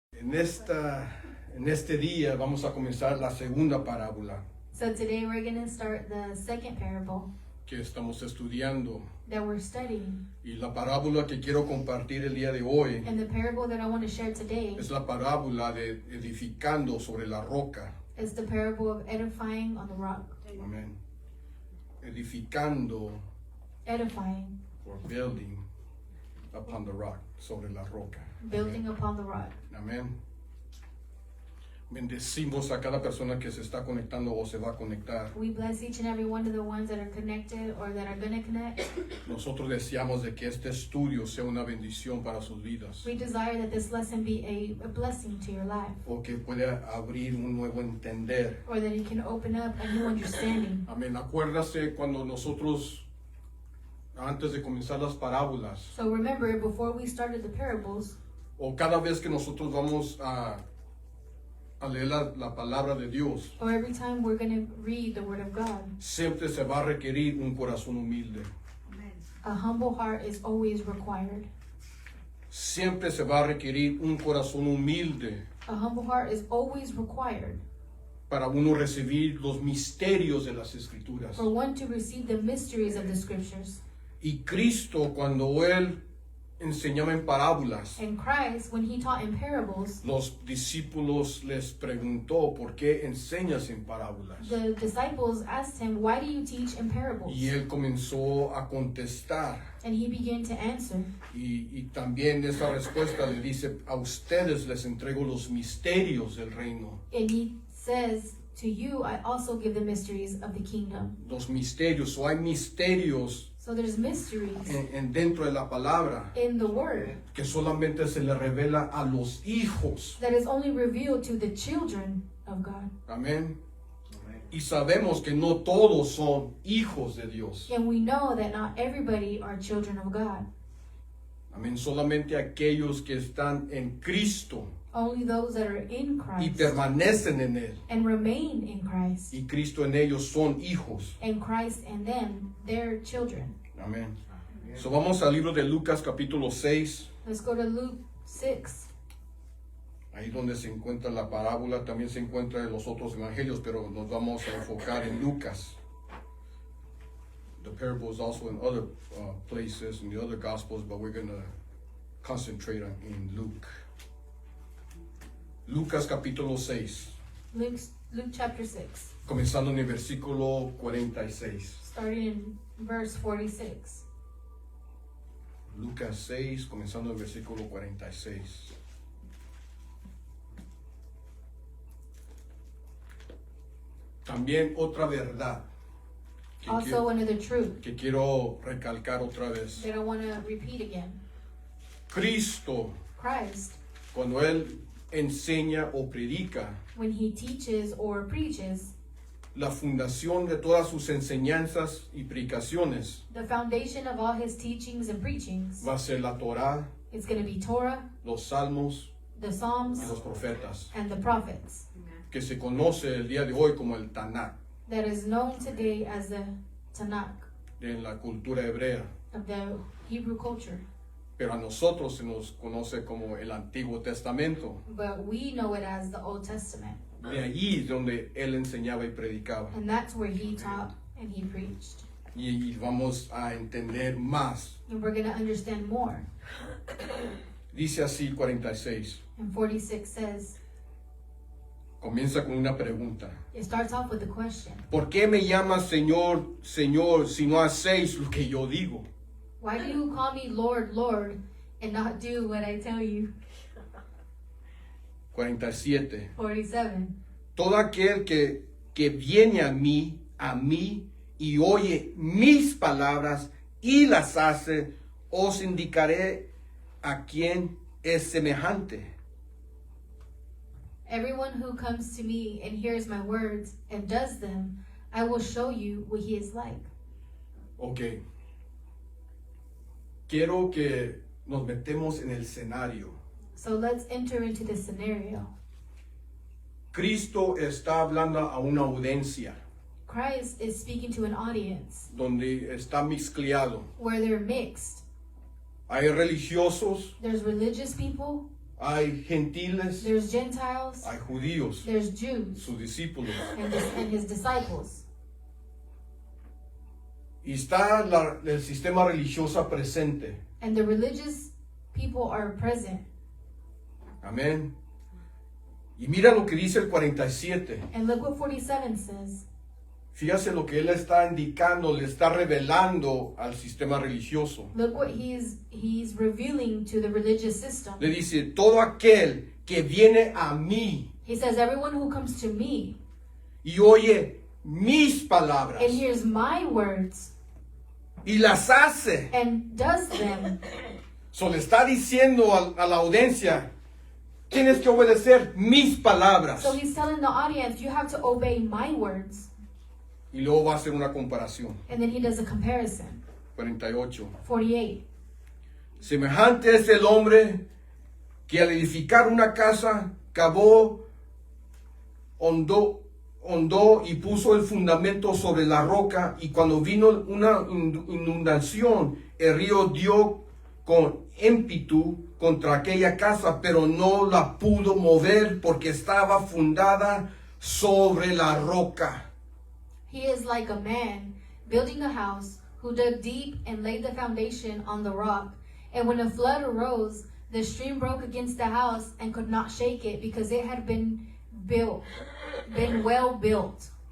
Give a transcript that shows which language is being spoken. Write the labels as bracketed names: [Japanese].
[Spanish] En este día vamos a comenzar la segunda parábola [English] So today we're going to start the second parable [Spanish] que estamos estudiando. [English] that we're studying. [Spanish] Y la parábola que quiero compartir el día de hoy [English] And the parable that I want to share today [Spanish] es la parábola de edificando sobre la roca. [English] is the parable of edifying on the rock. [Spanish] Amén. Edificando [English] Edifying, or building upon the rock, [Spanish] sobre la roca. [English] building upon the rock. [Spanish] Amén. Bendecimos a cada persona que se está conectando o se va a conectar. [English] We bless each and every one of the ones that are connected or that are going to connect. [Spanish] Nosotros deseamos de que este estudio sea una bendición para sus vidas, [English] We desire that this lesson be a blessing to your life, [Spanish] o que pueda abrir un nuevo entender. [English] or that it can open up a new understanding. [Spanish] Amén. Acuérdase cuando nosotros, antes de comenzar las parábolas, [English] So remember, before we started the parables, [Spanish] o cada vez que nosotros vamos a leer la palabra de Dios, [English] or every time we're going to read the Word of God, [Spanish] siempre se va a requerir un corazón humilde. [English] a humble heart is always required. [Spanish] Siempre se va a requerir un corazón humilde [English] A humble heart is always required [Spanish] para uno recibir los misterios de las Escrituras. [English] for one to receive the mysteries of the Scriptures. [Spanish] Y Cristo, cuando Él enseñaba en parábolas, [English] And Christ, when he taught in parables, [Spanish] los discípulos les preguntó, ¿por qué enseñas en parábolas? [English] the disciples asked him, "Why do you teach in parables?" [Spanish] Y Él comenzó a contestar. [English] And he began to answer. [Spanish] Y también esa respuesta le dice, a ustedes les entrego los misterios del reino. [English] And he says, "To you I also give the mysteries of the kingdom." [Spanish] Los misterios, o hay misterios [English] So there's mysteries [Spanish] dentro de la palabra [English] in the Word [Spanish] que solamente se le revela a los hijos. [English] that is only revealed to the children of God. [Spanish] Amén. Y sabemos que no todos son hijos de Dios. [English] And we know that not everybody are children of God. [Spanish] Amén. Solamente aquellos que están en Cristo [English] Only those that are in [Spanish] y [English] Christ [Spanish] permanecen en Él. [English] and remain in Christ. [Spanish] Y Cristo en ellos son hijos. [English] And Christ and them, their children. [Spanish] Amén. So vamos al libro de Lucas capítulo 6. [English] Let's go to Luke 6. [Spanish] Ahí donde se encuentra la parábola, también se encuentra en los otros evangelios, pero nos vamos a enfocar en Lucas. [English] The parable is also in other places, in the other gospels, but we're going to concentrate in Luke. [Spanish] Lucas capítulo 6, [English] Luke chapter 6, [Spanish] comenzando en el versículo 46. [English] starting in verse 46. [Spanish] Lucas 6, comenzando en el versículo 46. También otra verdad [English] Also another truth [Spanish] que quiero recalcar otra vez. [English] that I want to repeat again. [Spanish] Cristo, [English] Christ, [Spanish] cuando Él enseña o predica, [English] when he teaches or preaches, [Spanish] la fundación de todas sus enseñanzas y predicaciones [English] the foundation of all his teachings and preachings, [Spanish] va a ser la Torá, [English] it's going to be Torah, [Spanish] los Salmos [English] the [Spanish] y [English] Psalms, [Spanish] los profetas, [English] and the prophets, [Spanish] que se conoce el día de hoy como el Tanakh [English] that is known today as the Tanakh [Spanish] en la cultura hebrea, [English] of the Hebrew culture. [Spanish] pero a nosotros se nos conoce como el Antiguo Testamento. [English] But we know it as the Old Testament. [Spanish] De allí es donde Él enseñaba y predicaba. [English] And that's where he taught and he preached. [Spanish] Y vamos a entender más. [English] And we're going to understand more. [Spanish] Dice así 46. [English] And 46 says, [Spanish] Comienza con una pregunta. [English] it starts off with a question. [Spanish] ¿Por qué me llamas Señor, Señor, si no hacéis lo que yo digo? [English] Why do you call me Lord, Lord, and not do what I tell you? [Spanish] 47. [English] 47. [Spanish] Todo aquel que viene a mí y oye mis palabras y las hace, os indicaré a quién es semejante. [English] Everyone who comes to me and hears my words and does them, I will show you what he is like. Ok. [Spanish] Quiero que nos metemos en el escenario. [English] So let's enter into the scenario. [Spanish] Cristo está hablando a una audiencia [English] Christ is speaking to an audience [Spanish] donde está mezclado. [English] where they're mixed. [Spanish] Hay religiosos, [English] There's religious people, [Spanish] hay gentiles, [English] there's Gentiles, [Spanish] hay judíos, [English] there's Jews, [Spanish] sus discípulos. [English] and his disciples. [Spanish] Y está el sistema religioso presente. [English] And the religious people are present. [Spanish] Amén. Y mira lo que dice el 47. [English] And look what 47 says. [Spanish] Fíjase lo que él está indicando, le está revelando al sistema religioso. [English] Look what he's revealing to the religious system. [Spanish] Le dice, todo aquel que viene a mí [English] He says, everyone who comes to me [Spanish] y oye mis palabras [English] and hears my words [Spanish] y las hace. [English] and does them. [Spanish] So le está diciendo a la audiencia, tienes que obedecer mis palabras. [English] So he's telling the audience, you have to obey my words. [Spanish] Y luego va a hacer una comparación. [English] And then he does a comparison. [Spanish] 48. [English] 48. [Spanish] Semejante es el hombre que al edificar una casa cavó, hondó y puso el fundamento sobre la roca, y cuando vino una inundación, el río dio con ímpetu contra aquella casa, pero no la pudo mover porque estaba fundada sobre la roca. [English] He is like a man building a house who dug deep and laid the foundation on the rock. And when a flood arose, the stream broke against the house and could not shake it because it had been well built.